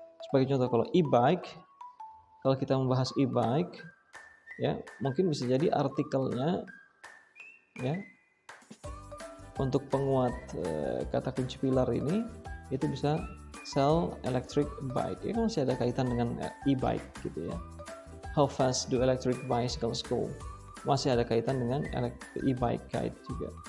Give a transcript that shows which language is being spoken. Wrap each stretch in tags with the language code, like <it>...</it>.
<id>Sebagai contoh, kalau e-bike, kalau kita membahas e-bike, ya mungkin bisa jadi artikelnya, ya, untuk penguat kata kunci pilar ini itu bisa</id> <en>sell electric bike.</en> <id>Ini kan masih ada kaitan dengan e-bike gitu ya.</id> <en>How fast do electric bicycles go?</en> <id>Masih ada kaitan dengan e-bike guide juga.</id>